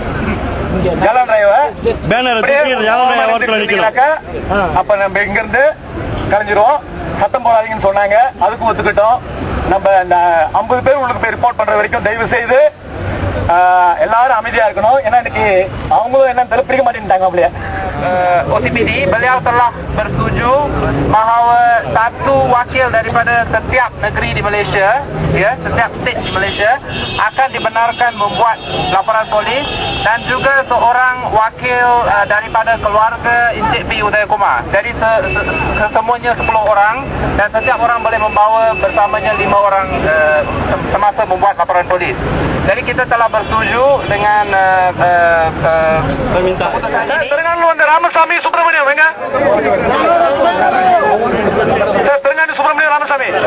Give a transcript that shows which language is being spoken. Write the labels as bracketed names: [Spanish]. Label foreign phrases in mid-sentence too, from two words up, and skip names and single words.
[Tamil] அப்ப நம்ம இங்க இருந்து கலைஞ்சிருவோம். சத்தம் போடாதீங்கன்னு சொன்னாங்க, அதுக்கும் ஒத்துக்கிட்டோம். நம்ம இந்த 50 பேர் உள்ளுக்கு போய் ரிப்போர்ட் பண்ற வரைக்கும் தயவு செய்து எல்லாரும் அமைதியா இருக்கணும். ஏன்னா இன்னைக்கு அவங்களும் என்ன பிடிக்க மாட்டேன்ட்டாங்க அப்படியே. [Malay] OTPD beliau telah bersetuju bahawa satu wakil daripada setiap negeri di Malaysia, ya, setiap state di Malaysia akan dibenarkan membuat laporan polis dan juga seorang wakil daripada keluarga Encik P. Udayakumar. Jadi semuanya 10 orang dan setiap orang boleh membawa bersamanya 5 orang semasa membuat laporan polis. Jadi kita telah bersetuju dengan permintaan ini. [Tamil] Terengganu வந்து ராமசாமி சுப்பிரமணியம் எங்க? தெலுங்கானா சுப்பிரமணியம் ராமசாமி.